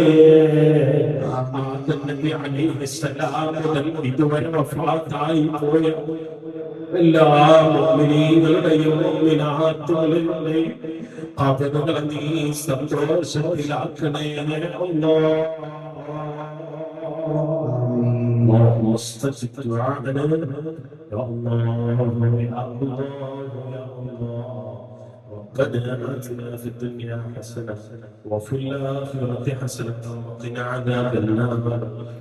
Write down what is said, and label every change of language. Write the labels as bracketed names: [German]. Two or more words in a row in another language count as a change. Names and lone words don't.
[Malayalam] ആദം നബി അലൈഹിസ്സലാം മുതൽ ഇതുവരെ വഫാത്തായി പോയ എല്ലാ മുഅ്മിനീങ്ങളുടെയും മുഅ്മിനാത്തുകളുടെയും ഖബറുകളെ നീ സന്തോഷത്തിലാക്കണേ അല്ലാഹ്. [Arabic] اللهم استجب دعاءنا يا الله يا الله يا الله. ربنا آتنا في الدنيا حسنة وفي الآخرة حسنة وقنا عذاب النار.